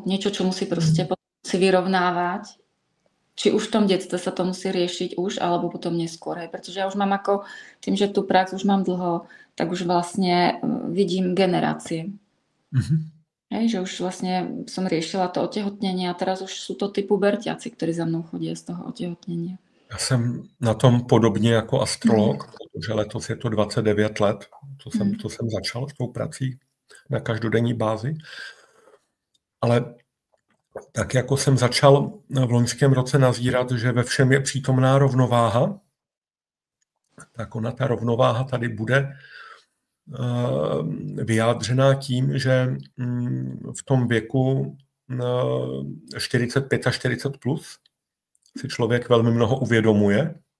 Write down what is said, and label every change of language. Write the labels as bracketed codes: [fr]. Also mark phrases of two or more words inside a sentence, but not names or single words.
[sk] Niečo, čo musí proste si vyrovnávať. Či už v tom detstve sa to musí riešiť už, alebo potom neskôr. Pretože ja už mám ako, tým, že tú prax už mám dlho, tak už vlastne vidím generácie. Že už vlastne som riešila to otehotnenie a teraz už sú to tí puberťaci, ktorí za mnou chodia z toho otehotnenia. [cs] Já jsem na tom podobně jako astrolog, protože letos je to 29 let, co jsem začal s tou prací na každodenní bázi. Ale tak jako jsem začal v loňském roce nazírat, že ve všem je přítomná rovnováha, tak ona ta rovnováha tady bude vyjádřená tím, že v tom věku 45 a 40 plus si člověk velmi mnoho uvědomuje,